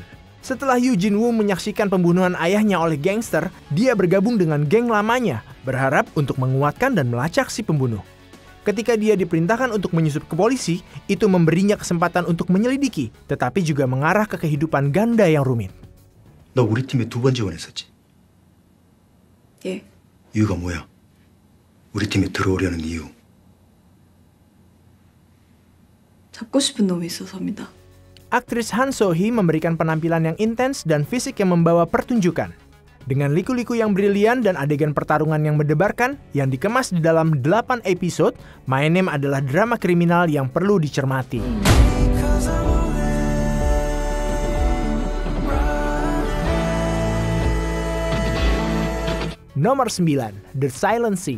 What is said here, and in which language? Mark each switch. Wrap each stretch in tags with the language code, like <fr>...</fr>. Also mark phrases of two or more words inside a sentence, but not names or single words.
<id>Setelah Yoo Jin-woo menyaksikan pembunuhan ayahnya oleh gangster, dia bergabung dengan geng lamanya, berharap untuk menguatkan dan melacak si pembunuh. Ketika dia diperintahkan untuk menyusup ke polisi, itu memberinya kesempatan untuk menyelidiki, tetapi juga mengarah ke kehidupan ganda yang rumit.</id> <ko>너 우리 팀에 2번 지원했었지? 예. 이유가 뭐야? 우리 팀에 들어오려는 이유. 잡고 싶은 놈이 있어서입니다.</ko> <id>Aktris Han So-hee memberikan penampilan yang intens dan fisik yang membawa pertunjukan. Dengan liku-liku yang brilian dan adegan pertarungan yang mendebarkan, yang dikemas di dalam 8 episode, My Name adalah drama kriminal yang perlu dicermati. Nomor 9, The Silent Sea.</id>